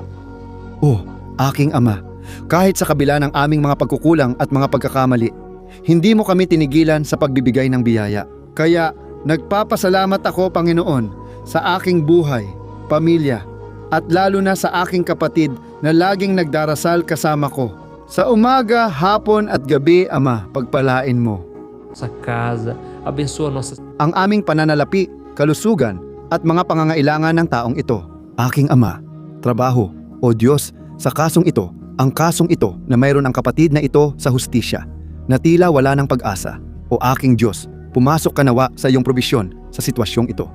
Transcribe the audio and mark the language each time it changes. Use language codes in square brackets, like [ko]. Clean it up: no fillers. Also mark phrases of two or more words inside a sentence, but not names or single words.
[tl] Oh, aking Ama, kahit sa kabila ng aming mga pagkukulang at mga pagkakamali, hindi mo kami tinigilan sa pagbibigay ng biyaya. Kaya nagpapasalamat ako Panginoon sa aking buhay, pamilya, at lalo na sa aking kapatid na laging nagdarasal kasama ko. Sa umaga, hapon at gabi, Ama, pagpalain mo [pt] Nossa casa, abençoa nossas [tl] ang aming pananalapi, kalusugan at mga pangangailangan ng taong ito. Aking Ama, trabaho, o Diyos, sa kasong ito, ang kasong ito na mayroon ang kapatid na ito sa hustisya, na tila wala ng pag-asa. O aking Diyos, pumasok ka nawa sa iyong probisyon sa sitwasyong ito.